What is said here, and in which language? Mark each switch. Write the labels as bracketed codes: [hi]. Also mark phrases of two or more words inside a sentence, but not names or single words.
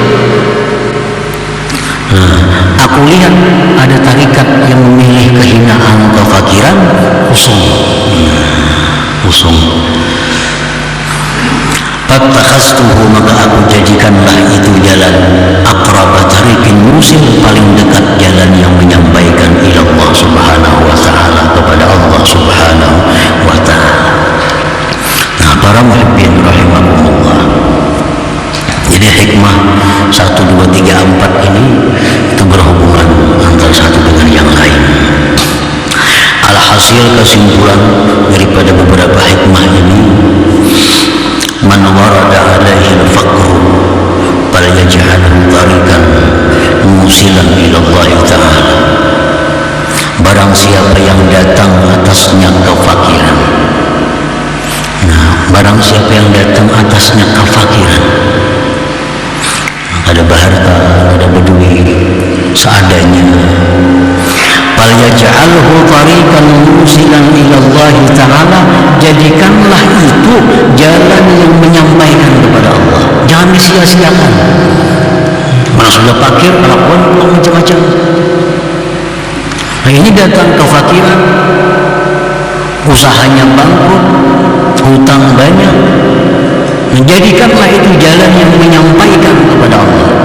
[id] Aku lihat ada tarikat yang memilih kehinaan, kefakiran, kosong. Fattakhastuhu, maka aku jadikanlah itu jalan [ar] أقرب طريق موصل, [id] paling dekat jalan yang menyampaikan [ar] إلى الله سبحانه وتعالى, [id] kepada [ar] الله سبحانه وتعالى. [id] Nah, para [ar] محبين رحمهم الله, [id] jadi hikmah 1, 2, 3, 4 ini itu berhubungan antara satu dengan yang lain. Alhasil kesimpulan daripada beberapa hikmah ini, [ar] من ورد عليه الفقر فليجعله طريقا موصلا إلى الله تعالى. [id] barang siapa yang datang atasnya kefakiran. Nah, barang siapa yang datang atasnya kefakiran, ada berharta, ada berduit seadanya, [ar] فليجعله طريقا موصلا إلى الله تعالى, [id] jadikanlah itu jalan yang menyampaikan kepada Allah, jangan disia-siakan. Mana sudah fakir, kelakuan macam-macam. Nah, ini datang kefakiran, usahanya bangkrut, hutang banyak, menjadikanlah itu jalan yang menyampaikan kepada Allah.